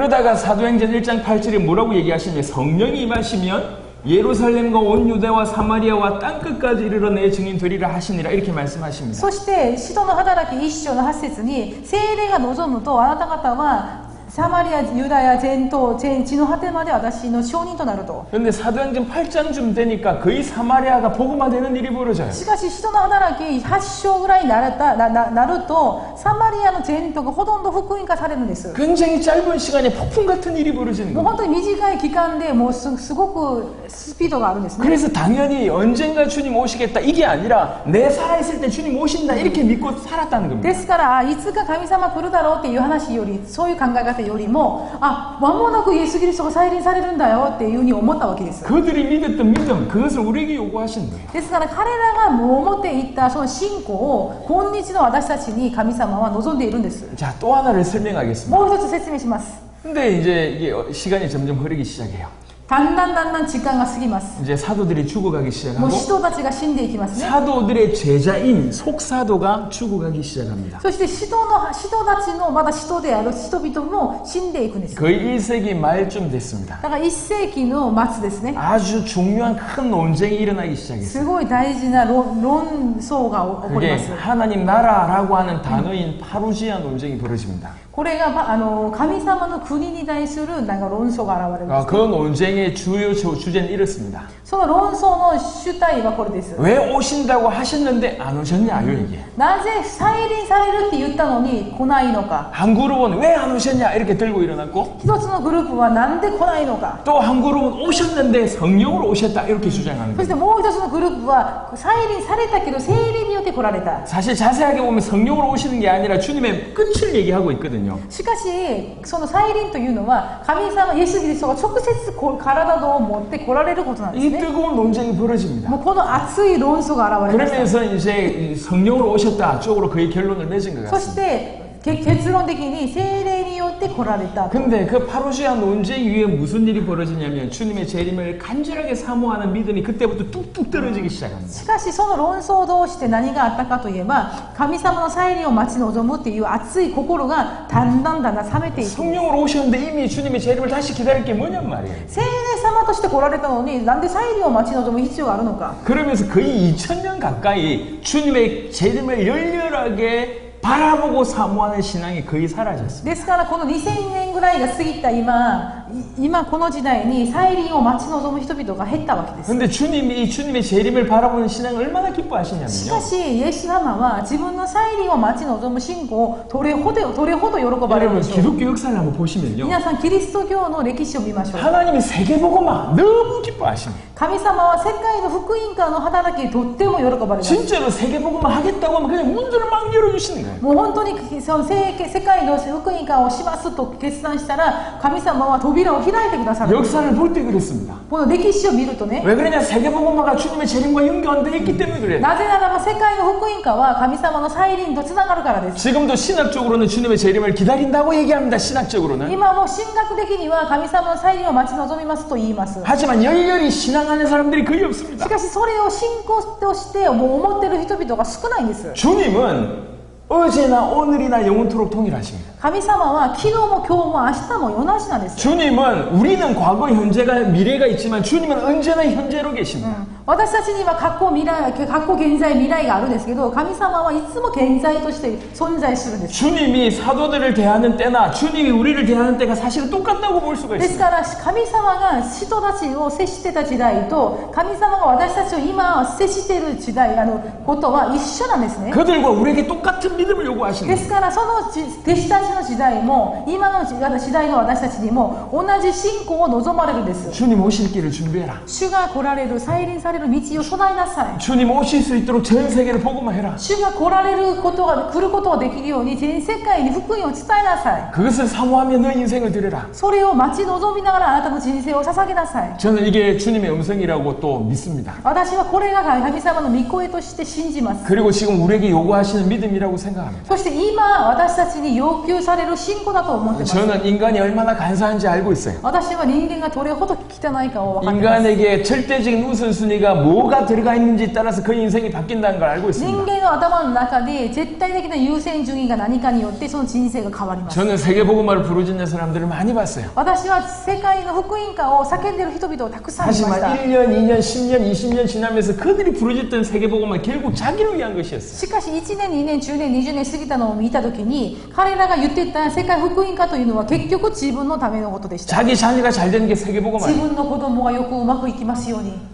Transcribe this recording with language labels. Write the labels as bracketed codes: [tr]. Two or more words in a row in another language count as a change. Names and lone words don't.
[ko] 그러다가 사도행전 1장 8절에 뭐라고 얘기하시냐면 성령이 임하시면 예루살렘과 온 유대와 사마리아와 땅끝까지 이르러 내 증인 되리라 하시니라 이렇게 말씀하십니다. [ja] そして使徒の働き1章の8節に聖霊が望むとあなた方はサマリア、ユダヤ、全地の果てまで私の証人となると。 [ko] 그런데 사도행전 8장쯤 되니까 거의 사마리아가 복음화되는 일이 벌어져요. [ja] しかし使徒の働き8章ぐらいになるとサマリアの全土がほとんど福音化されるんです。 [ko] 굉장히 짧은 시간에 폭풍 같은 일이 벌어지는 [ja] もう [ko] 거예요. [ja] 本当に短い期間でもうすごくスピードがあるんですね。 [ko] 그래서 당연히 언젠가 주님 오시겠다 이게 아니라 내 살아있을 때 주님 오신다 이렇게 믿고 살았다는 겁니다. [ja] ですからいつか神様来るだろうっていう話よりそういう考え方よりも間もなくイエス・キリストが再臨されるんだよっていうふうに思ったわけです。 [ko] 그들이 믿었던 믿음 그것을 우리에게 요구하시는 거예요. [ja] ですから彼らがもう持っていったその信仰を今日の私たちに神様は望んでいるんです。 [ko] 자, 또 하나를 설명하겠습니다. [ja] もう一つ説明します。 [ko] 근데 이제 이게 시간이 점점 흐르기 시작해요. [ja] だんだん時間が過ぎます。 [ko] 이제 사도들이 죽어가기 [ja] も [ko] 시작하고 [ja] う使徒たちが死んでいきますね。 [ko] 사도들의 제자인 속사도가 죽어가기 시작합니다. [ja] そして使徒たちのまだ使徒である人々も死んでいくんです。 [ko] 거의 1세기 말쯤 됐습니다. [ja] だから1世紀の末ですね。 [ko] 아주 중요한 큰 논쟁이 일어나기 [ja] す [ko] 시작했어요. [ja] ごい大事な論争が起こり [ko] 그게 [ja] ます。 [ko] 하나님 나라라고 하는 단어인 파루지아 논쟁이 벌어집니다. [ja] これが神様の国に対するなんか論争が現れるんです。 [ko] 그 논쟁의 주요 주제는 이렇습니다. [ja] その論争の主体はこれです。 [ko] 왜 오신다고 하셨는데 안 오셨냐요 이게. [ja] なぜ再臨されるって言ったのに来ないのか。 [ko] 한 그룹은 왜 안 오셨냐 이렇게 들고 일어났고 [ja] 一つのグループはなんで来ないのか。 [ko] 또 한 그룹은 오셨는데 성령으로 오셨다 이렇게 주장하는 [ja] そして [ko] 거예요. [ja] もう一つのグループは再臨されたけど聖霊によって来られた。 [ko] 사실 자세하게 보면 성령으로 오시는 게 아니라 주님의 끝을 얘기하고 있거든요. [ja] しかしその再臨というのは神様イエス・キリストが直接体を持って来られることなんです [ko] 이 [ja] ね。 [ko] 뜨거운 논쟁이 벌어집니다. [ja] もうこの熱い論争が現れました。 [ko] 그러면서 이제 성령으로 오셨다 쪽으로 거의 결론을 맺은 것 [ja] そし [ko] 같습니다. [ja] て結論的に聖霊によって来られた。 [ko] 근데 그 파루시아 논쟁 위에 무슨 일이 벌어지냐면 주님의 재림을 간절하게 사모하는 믿음이 그때부터 뚝뚝 떨어지기 시작합니다. [ja] しかしその論争を通して何があったかといえば神様の再臨を待ち望むっていう熱い心がだんだん冷めていく。 [ko] 성령으로 오셨는데 이미 주님의 재림을 다시 기다릴 게 뭐냔 말이에요. [ja] 聖霊様として来られたのになんで再臨を待ち望む必要があるのか。 [ko] 그러면서 거의 2000년 가까이 주님의 재림을 열렬하게 바라보고 사모하는 신앙이 거의 사라졌습니다. [ja] ですからこの2000年ぐらいが過ぎた今今この時代に再臨を待ち望む人々が減ったわけです。 [ko] 근데 주님이 주님의 재림을 바라보는 신앙을 얼마나 [ja] し [ko] 기뻐하시냐면요. [ja] かしイエス様は自分の再臨を待ち望む信仰をどれほど喜ばれる [ko] 여러분 [ja] でしょう。 [ko] 기독교 역사를 한번 보시면요. [ja] 皆さんキリスト教の歴史を見ましょう。 [ko] 하나님이 세계복음화 너무 기뻐하십니다. [ja] 神様は世界の福音家の働きにとっても喜ばれます。 [ko] 진짜로 세계복음화 하겠다고 하면 그냥 문들을 막 열어주시는 거예요. [ja] もう本当にその世界の福音家をしますと決断したら神様は扉を開いてくださる。 [ko] 역사를 볼 때 그랬습니다. [ja] この歴史を見るとね、 [ko] 왜 그러냐? 세계복음화가 주님의 재림과 연결되어 있기 때문에 그래요. [ja] なぜならば世界の福音家は神様の再臨とつながるからです。 [ko] 지금도 신학적으로는 주님의 재림을 기다린다고 얘기합니다. 신학적으로는. [ja] 今も神学的には神様の再臨を待ち望みますと言います。 [ko] 하지만 열렬히 신앙하는 사람들이 거의 없습니다. [ja] しかしそれを信仰としてもう思っている人々が少ないんです。 [ko] 주님은 어제나 오늘이나 영원토록 동일하십니다. [ja] 神様は昨日も今日も明日も同じなんです。 [ko] 주님은 우리는 과거, 현재가 미래가 있지만 주님은 언제나 현재로 계십니다. [ja] 私たちには過去現在未来があるんですけど、神様はいつも現在として存在するんです。 [ko] 주님이 사도들을 대하는 때나 주님이 우리를 대하는 때가 사실은 똑같다고 볼 수가 [ja] です [ko] 있습니다. [ja] から神様が人たちを接してた時代と神様が私たちを今接している時代ことは一緒なんですね。 [ko] 그들과 우리에게 똑같은 믿음을 요구하시는 [ja] で [ko] 거예요. [ja] すからその弟子たちの時代も今の時代の私たちにも同じ信仰を望まれるんです。 [ko] 주님 오실 길을 준비해라. [ja] 主が来られる再臨される道を備えなさい。 [ko] 주님 오실 수 있도록 전 세계를 복음화해라. [ja] 主が来ることができるように全世界に福音を伝えなさい。 [ko] 그것을 사모하며 너 인생을 드려라. [ja] それを待ち望みながらあなたの人生を捧げなさい。 [ko] 저는 이게 주님의 음성이라고 또 믿습니다. [ja] 私はこれが神様の御声として信じます。 [ko] 그리고 지금 우리에게 요구하시는 믿음이라고 생각합니다. [ja] そして今私たちに要求される信仰だと思っています。 [ko] 저는 인간이 얼마나 간사한지 알고 있어요. [ja] 私は人間がどれほど汚いかを分かっています。 [ko] 인간에게 절대적인 우선순위가 뭐가 들어가 있는지 따라서 그 인생이 바뀐다는 걸 알고 [ja] 人 [ko] 있습니다. [ja] 間の頭の中で絶対的な優先順位が何かによってその人生が変わります。 [ko] 저는 세계복음화를 부르짖는 사람들을 많이 봤어요. [ja] 私は世界の福音歌を叫んでいる人々をたくさん見まし [ko] 하지만 [ja] た。 [ko] 1년, 2년, 10년, 20년 지나면서 그들이 부르짖던 세계복음화 결국 자기를 위한 것이었어요. [ja] しかし1年2年10年20年過ぎたのを見たときに彼らが言っていた世界福音歌というのは結局自分のためのことでした。 [ko] 자기 자녀가 잘 되는 게 [ja] 自 [ko] 세계복음화예요. [ja] 分の子供がよくうまくいきますように、